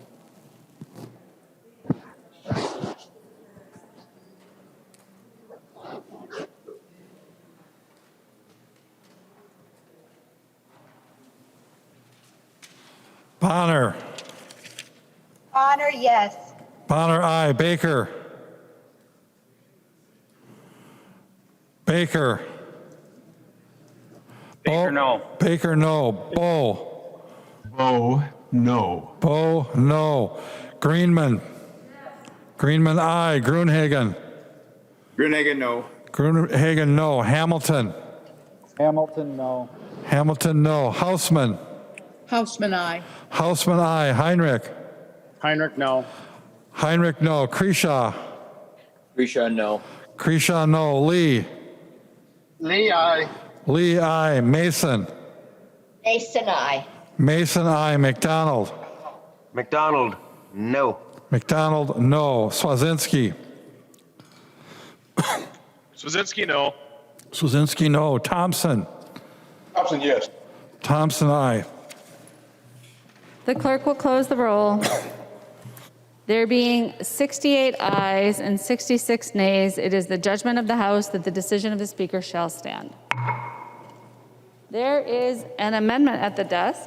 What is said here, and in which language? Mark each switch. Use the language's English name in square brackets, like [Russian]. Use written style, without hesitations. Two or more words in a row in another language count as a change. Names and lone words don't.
[English] Bonner. Bonner, yes. Bonner, aye. Baker. Baker. Baker, no. Baker, no. Bo. Bo, no. Bo, no. Greenman. Greenman, aye. Gruenhagen. Gruenhagen, no. Gruenhagen, no. Hamilton. Hamilton, no. Hamilton, no. Hausman. Houseman, aye. Hausman, aye. Heinrich. Heinrich, no. Heinrich, no. Kresha. Grisha, no. Kresha, no. Lee. Lee, aye. Lee, aye. Mason. Mason, aye. Mason, aye. McDonald. McDonald, no. McDonald, no. Swazinski. Swazinski, no. Swazinski, no. Thompson. Thompson, yes. Thompson, aye. The clerk will close the roll. There being 68 ayes and 66 nays, it is the judgment of the House that the decision of the Speaker shall stand. There is an amendment at the desk.